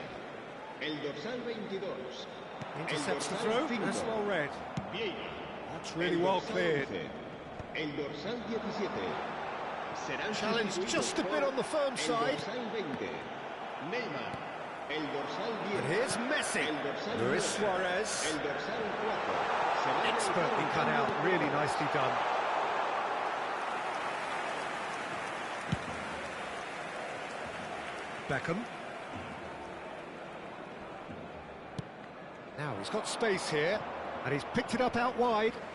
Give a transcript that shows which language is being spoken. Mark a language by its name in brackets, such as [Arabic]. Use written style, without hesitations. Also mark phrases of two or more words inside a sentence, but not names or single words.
[Spanish] El dorsal 22. [English] Intercepts the throw. That's well read. Vieira. That's really well cleared. [Spanish] El dorsal 17. Serán [English] Challenge just a bit on the firm side. [Spanish] El dorsal 20. Neymar. El dorsal 10. [English] But here's Messi. [Spanish] El dorsal Luis 9. Suarez. El dorsal 4. [English] Expertly cut out. Really nicely done. Beckham. Now he's got space here, and he's picked it up out wide.